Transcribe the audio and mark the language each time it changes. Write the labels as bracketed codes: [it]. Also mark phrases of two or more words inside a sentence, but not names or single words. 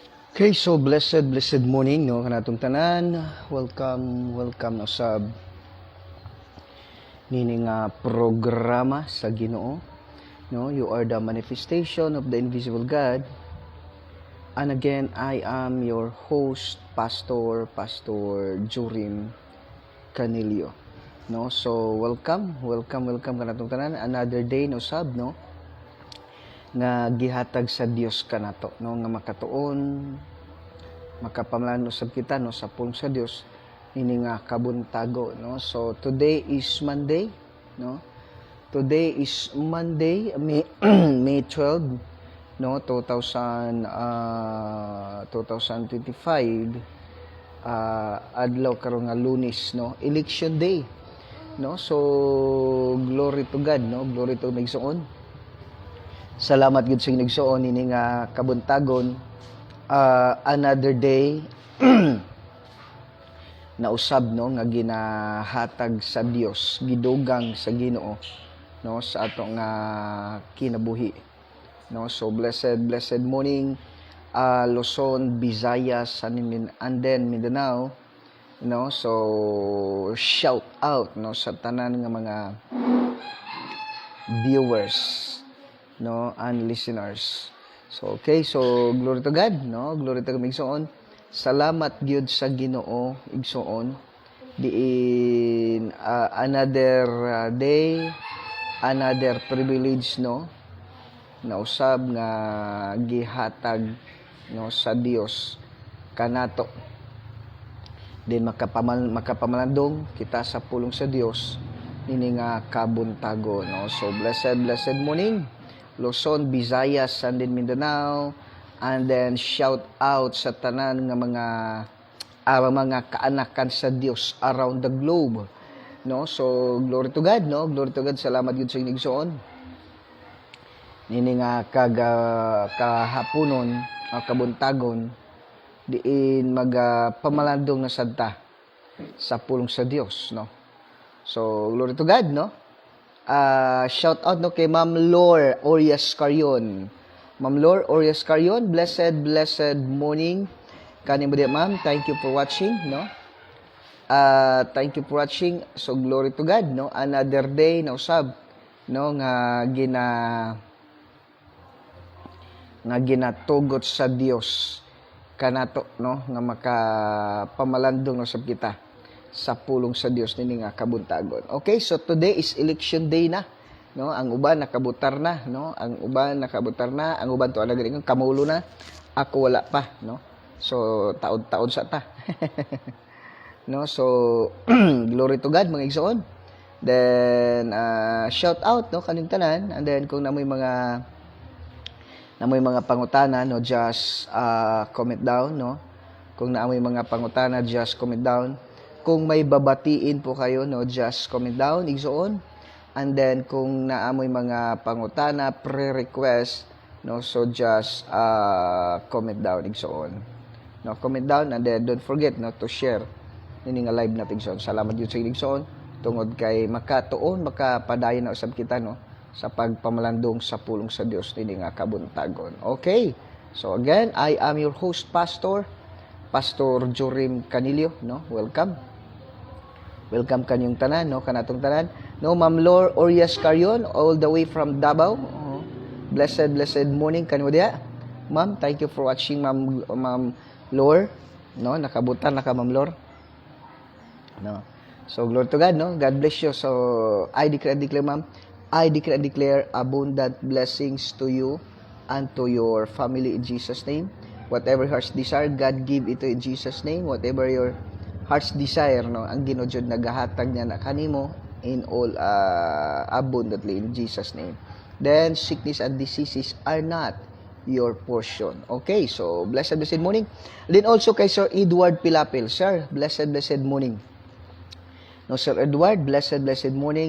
[ceb] Okay, so [en] blessed morning [ceb] no kanatong tanan. Welcome na usab nini nga programa sa Ginoo. No, [en] you are the manifestation of the invisible God. And again, I am your host, Pastor Jorim Canilio. [ceb] No, so welcome kanatong tanan. [en] Another day [ceb] no usab no nga gihatag sa Dios kanato no nga makatuon makapamalan usab kita no sa pulong sa Dios ini nga kabuntago no. [en] So today is Monday no. Today is Monday May 12 no 2025 [ceb] adlaw karon nga Lunes [en] no, election day no. So glory to God no, glory to Migsoon. [hil] Salamat gid sa Ginoo ini nga kabuntagon, [en] another day [hil] na usab no nga ginahatag sa Dios, gidugang sa Ginoo no sa ato nga kinabuhi no. [en] So blessed morning, Luzon, Visayas, and then Mindanao no. So shout out [ceb] no sa tanan nga mga viewers no and listeners. [en] So okay, so glory to God no, glory to Igsoon. [ceb] Salamat gyud sa Ginoo Igsoon diin [en] another day, another privilege [ceb] no na usab nga gihatag no sa Dios kanato din makapamalandong kita sa pulong sa Dios nini nga kabuntago no. [en] So blessed morning Luzon, Visayas, and then Mindanao, and then shout out [ceb] sa tanan nga mga kaanakan sa Dios [en] around the globe no. So glory to God no, glory to God. [ceb] Salamat gid sa Igsoon nini nga kahaponon kabuntagon diin magpamalandong na sadta sa pulong sa Dios no. [en] So glory to God no. Shout out no kay Ma'am Lore Orias Carion. [ceb] Ma'am Lore Orias Carion, [en] blessed morning [ceb] kani mo di ma'am. [en] Thank you for watching no. Thank you for watching. So glory to God [ceb] no, [en] another day [ceb] na usab no nga ginatugot sa Dios kanato no nga makapamalandong no sab kita sa pulong sa Dios nini nga kabuntagon. [en] Okay, so today is election day na no. [ceb] Ang uban nakabutar na no, ang uban to ana gani kamulo na, ako wala pa no. So taon sa ta no. [en] So glory to God mga Igsoon. Then shout out [ceb] no kaning tanan, [en] and then [ceb] kung namoy mga pangutana no, [en] just comment down [ceb] no. Kung naamoy mga pangutana, [en] just comment down. [tl] Kung may babatiin po kayo no, [en] just comment down [tl] Igsoon. [en] And then [ceb] kung naamoy mga pangutana, [en] pre-request no, so just comment down Igsoon no, comment down. And then don't forget no to share [ceb] nini nga [en] live natin Igsoon. [ceb] Salamat gyud sa Igsoon tungod kay makatuon makapadayon na usab kita no sa pagpamalandong sa pulong sa Dios nini nga kabuntagon. [en] Okay, so again, I am your host Pastor Jorim Canilio no. [ceb] Welcome kanyong tanan no, kanatong tanan no. [en] Ma'am Lore Orias Carion all the way from Davao. Blessed morning [ceb] kanimo dia ma'am. [en] Thank you for watching Ma'am Lore no, [ceb] nakabutan na ka Ma'am Lore no. [en] So glory to God no, God bless you. So I declare ma'am, I declare abundant blessings to you and to your family in Jesus name. Whatever heart's desire, God give it in Jesus name. Whatever your heart's desire no, [ceb] ang Ginoo jud nagahatag niya na kanimo [en] in all abundantly in Jesus name. Then sickness and diseases are not your portion. Okay, so blessed morning. Then also kay Sir Edward Pilapil. Sir, blessed morning. No, Sir Edward, blessed morning.